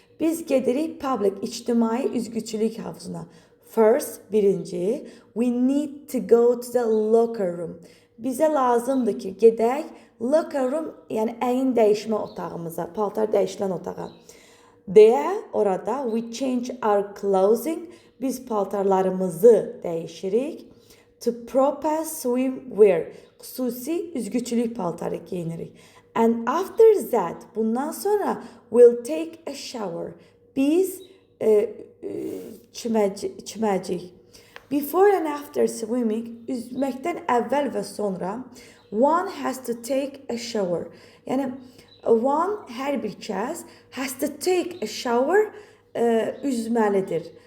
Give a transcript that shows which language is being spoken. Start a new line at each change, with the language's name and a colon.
Azerbaijani: Biz gedirik public, ictimai üzgüçülük havuzuna.
English: First,
Azerbaijani: birinci,
English: we need to go to the locker room.
Azerbaijani: Bizə lazımdır ki, gedək
English: locker room,
Azerbaijani: yəni əyin dəyişmə otağımıza, paltar dəyişilən otağa.
English: There,
Azerbaijani: orada,
English: we change our clothing.
Azerbaijani: Biz paltarlarımızı dəyişirik.
English: To proper swimwear,
Azerbaijani: xüsusi üzgüçülük paltarı giyinirik.
English: And after that,
Azerbaijani: bundan sonra
English: we'll take a shower.
Azerbaijani: Biz çiməcik.
English: Before and after swimming,
Azerbaijani: üzməkdən əvvəl və sonra
English: one has to take a shower.
Azerbaijani: Yəni
English: one,
Azerbaijani: hər bir kəs,
English: has to take a shower,
Azerbaijani: üzməlidir.